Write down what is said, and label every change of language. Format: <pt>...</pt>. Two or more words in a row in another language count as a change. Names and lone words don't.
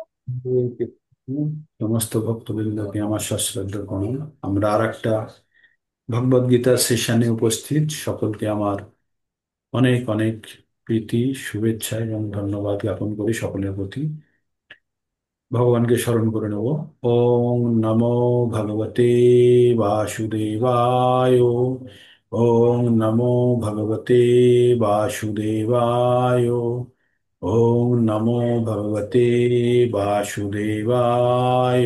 <bn>সমস্ত ভক্তবৃন্দকে আমার সশ্রদ্ধ প্রণাম। আমরা আর একটা ভগবদ গীতার সেশনে উপস্থিত। সকলকে আমার অনেক অনেক প্রীতি, শুভেচ্ছা এবং ধন্যবাদ জ্ঞাপন করি সকলের প্রতি। ভগবানকে স্মরণ করে নেব।</bn> <sa>ওং নমো ভগবতে বাসুদেবায়। ওং নমো ভগবতে বাসুদেবায়। ওং নমো ভগবতে বাসুদেবায়।</sa>